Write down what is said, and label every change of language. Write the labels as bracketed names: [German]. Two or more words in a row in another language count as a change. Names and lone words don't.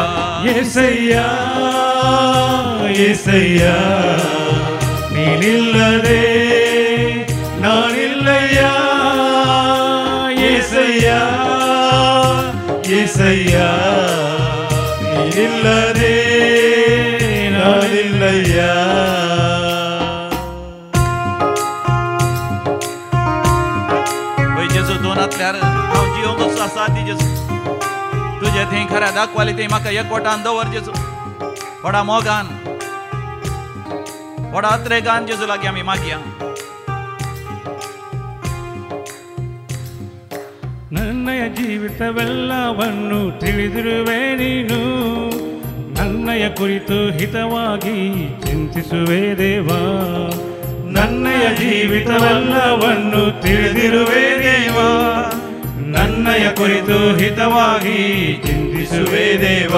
[Kannada] ಏಸಯ್ಯ ಏಸಯ್ಯ ನೀನಿಲ್ಲದೆ ನಾನಿಲ್ಲಯ್ಯ. ಏಸಯ್ಯ ಏಸಯ್ಯ ನೀನಿಲ್ಲದೆ ನಾನಿಲ್ಲಯ್ಯ. [Konkani] जेजू तूं नासल्यार हांव जिवंकूच असाध्य. जेजू तुजे थंय खऱ्या दाखवाली थंय म्हाका एकवटान दवर जेजू. व्हडा मोगान व्हडा अत्रेगान जेजू लागीं आमी मागया. [Kannada] ನನ್ನಯ ಜೀವಿತವೆಲ್ಲವನ್ನು ತಿಳಿದಿರುವೆ ನೀನು, ನನ್ನಯ ಕುರಿತು ಹಿತವಾಗಿ ಚಿಂತಿಸುವೆ ದೇವಾ. ನನ್ನಯ ಜೀವಿತವೆಲ್ಲವನ್ನು ತಿಳಿದಿರುವೆ ದೇವಾ, ನನ್ನಯ ಕುರಿತು ಹಿತವಾಗಿ ಚಿಂತಿಸುವೆ ದೇವಾ.